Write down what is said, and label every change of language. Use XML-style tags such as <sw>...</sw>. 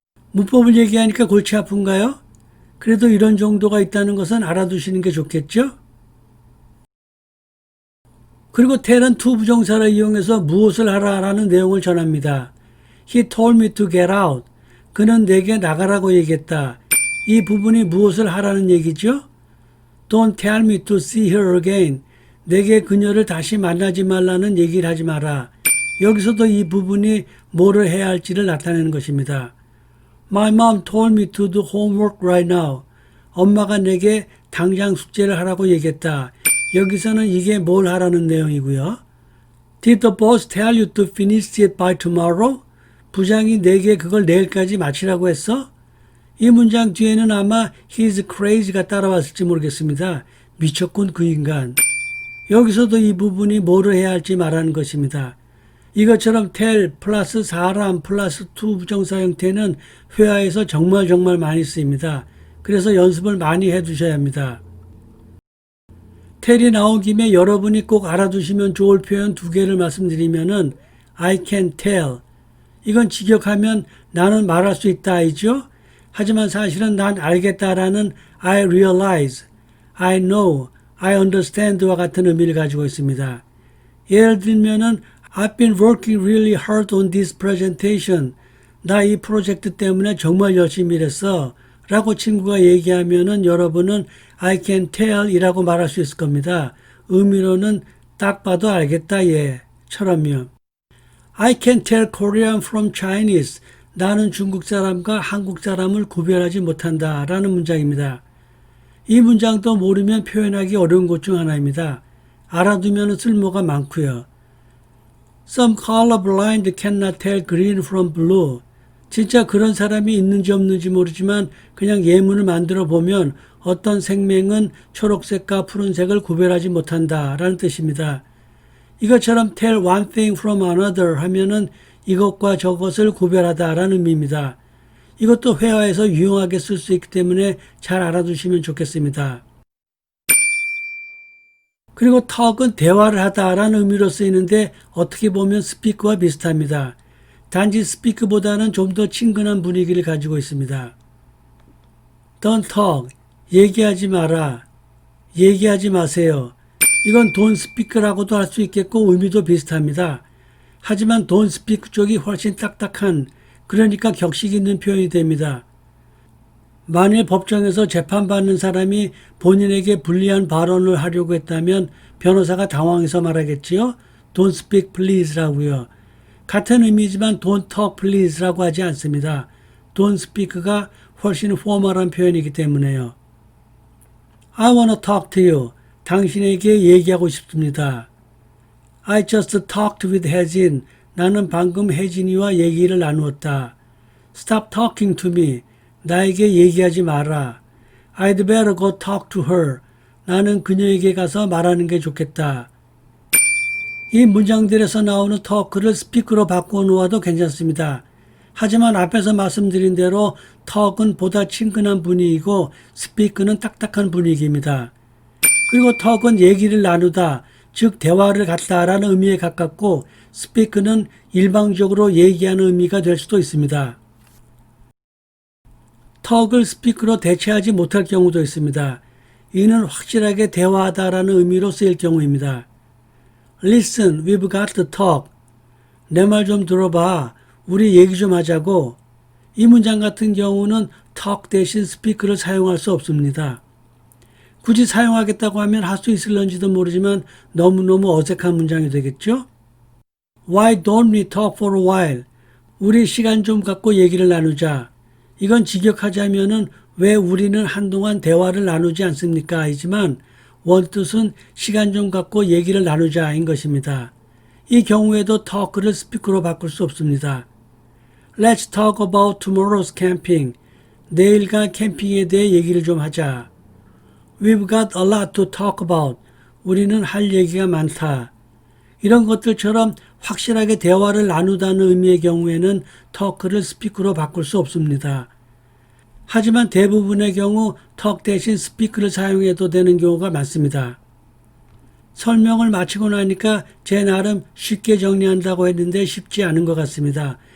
<ko>문법을 얘기하니까 골치 아픈가요? 그래도 이런 정도가 있다는 것은 알아두시는 게 좋겠죠? 그리고 tell은 to 부정사를 이용해서 무엇을 하라라는 내용을 전합니다.</ko> <en>He told me to get out.</en> <ko>그는 내게 나가라고 얘기했다. 이 부분이 무엇을 하라는 얘기죠?</ko> <en>Don't tell me to see her again.</en> <ko>내게 그녀를 다시 만나지 말라는 얘기를 하지 마라. 여기서도 이 부분이 뭐를 해야 할지를 나타내는 것입니다.</ko> <en>My mom told me to do homework right now.</en> <ko>엄마가 내게 당장 숙제를 하라고 얘기했다. 여기서는 이게 뭘 하라는 내용이고요.</ko> <en>Did the boss tell you to finish it by tomorrow?</en> <ko>부장이 내게 그걸 내일까지 마치라고 했어? 이 문장 뒤에는 아마</ko> <en>he's crazy</en> <ko>가 따라왔을지 모르겠습니다. 미쳤군 그 인간. 여기서도 이 부분이 뭐를 해야 할지 말하는 것입니다. 이것처럼 tell 플러스 사람 플러스 to 부정사 형태는 회화에서 정말 많이 쓰입니다. 그래서 연습을 많이 해두셔야 합니다. tell이 나온 김에 여러분이 꼭 알아두시면 좋을 표현 두 개를 말씀드리면은</ko> <en>I can tell.</en> <ko>이건 직역하면 나는 말할 수 있다 이죠. 하지만 사실은 난 알겠다라는</ko> <en>I realize. I know, I understand</en> <ko>와 같은 의미를 가지고 있습니다. 예를 들면은</ko> <en>I've been working really hard on this presentation.</en> <ko>나 이 프로젝트 때문에 정말 열심히 일했어. 라고 친구가 얘기하면은 여러분은</ko> <en>I can tell</en> <ko>이라고 말할 수 있을 겁니다. 의미로는 딱 봐도 알겠다 처럼요.</ko> <en>I can tell Korean from Chinese.</en> <ko>나는 중국 사람과 한국 사람을 구별하지 못한다 라는 문장입니다. 이 문장도 모르면 표현하기 어려운 것 중 하나입니다. 알아두면 쓸모가 많고요.</ko> <en>Some colorblind cannot tell green from blue.</en> <ko>진짜 그런 사람이 있는지 없는지 모르지만 그냥 예문을 만들어 보면 어떤 생명은 초록색과 푸른색을 구별하지 못한다 라는 뜻입니다. 이것처럼 tell one thing from another 하면은 이것과 저것을 구별하다 라는 의미입니다. 이것도 회화에서 유용하게 쓸 수 있기 때문에 잘 알아두시면 좋겠습니다. 그리고 talk은 대화를 하다라는 의미로 쓰이는데 어떻게 보면 speak와 비슷합니다. 단지 speak보다는 좀 더 친근한 분위기를 가지고 있습니다.</ko> <en>Don't talk,</en> <ko>얘기하지 마라, 얘기하지 마세요. 이건 don't speak라고도 할 수 있겠고 의미도 비슷합니다. 하지만 don't speak 쪽이 훨씬 딱딱한, 그러니까 격식 있는 표현이 됩니다. 만일 법정에서 재판받는 사람이 본인에게 불리한 발언을 하려고 했다면 변호사가 당황해서 말하겠지요.</ko> <en>Don't speak please라고요.</en> <ko>같은 의미지만</ko> <en>don't talk please</en> <ko>라고 하지 않습니다. don't speak가 훨씬 포멀한 표현이기 때문에요.</ko> <en>I wanna talk to you.</en> <ko>당신에게 얘기하고 싶습니다.</ko> <en>I just talked with 혜진.</en> <ko>나는 방금 혜진이와 얘기를 나누었다.</ko> <en>Stop talking to me.</en> <ko>나에게 얘기하지 마라.</ko> <en>I'd better go talk to her.</en> <ko>나는 그녀에게 가서 말하는 게 좋겠다. 이 문장들에서 나오는 talk를 speak로 바꿔 놓아도 괜찮습니다. 하지만 앞에서 말씀드린 대로 talk은 보다 친근한 분위기고 speak는 딱딱한 분위기입니다. 그리고 talk은 얘기를 나누다, 즉 대화를 갖다라는 의미에 가깝고 speak는 일방적으로 얘기하는 의미가 될 수도 있습니다. talk을 speak로 대체하지 못할 경우도 있습니다. 이는 확실하게 대화하다라는 의미로 쓰일 경우입니다.</ko> <en>Listen, we've got to talk.</en> <ko>내 말 좀 들어봐. 우리 얘기 좀 하자고. 이 문장 같은 경우는 talk 대신 speak를 사용할 수 없습니다. 굳이 사용하겠다고 하면 할 수 있을런지도 모르지만 너무너무 어색한 문장이 되겠죠?</ko> <en>Why don't we talk for a while?</en> <ko>우리 시간 좀 갖고 얘기를 나누자. 이건 직역하자면은 왜 우리는 한동안 대화를 나누지 않습니까? 이지만 원뜻은 시간 좀 갖고 얘기를 나누자인 것입니다. 이 경우에도 talk를 speak로 바꿀 수 없습니다.</ko> <en>Let's talk about tomorrow's camping.</en> <ko>내일과 캠핑에 대해 얘기를 좀 하자.</ko> <en>We've got a lot to talk about.</en> <ko>우리는 할 얘기가 많다. 이런 것들처럼 확실하게 대화를 나누다는 의미의 경우에는 talk를 speak로 바꿀 수 없습니다. 하지만 대부분의 경우 talk 대신 speak를 사용해도 되는 경우가 많습니다. 설명을 마치고 나니까 제 나름 쉽게 정리한다고 했는데 쉽지 않은 것 같습니다.</ko>